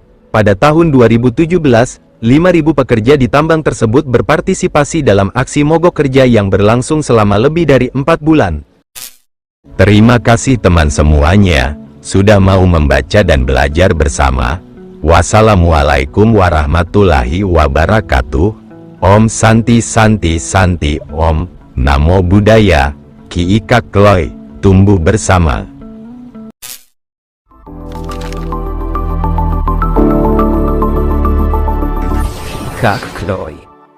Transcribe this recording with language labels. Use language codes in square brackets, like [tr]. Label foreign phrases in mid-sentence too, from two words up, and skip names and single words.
[id] Pada tahun 2017, 5.000 pekerja di tambang tersebut berpartisipasi dalam aksi mogok kerja yang berlangsung selama lebih dari 4 bulan. Terima kasih teman semuanya, sudah mau membaca dan belajar bersama. [ar] والسلام عليكم ورحمة الله وبركاته. [sa] ॐ शान्ति शान्ति शान्ति ॐ. [pi] Namo Buddhaya. [id] Ki Ika Kloy. Tumbuh bersama. Kak Kloy.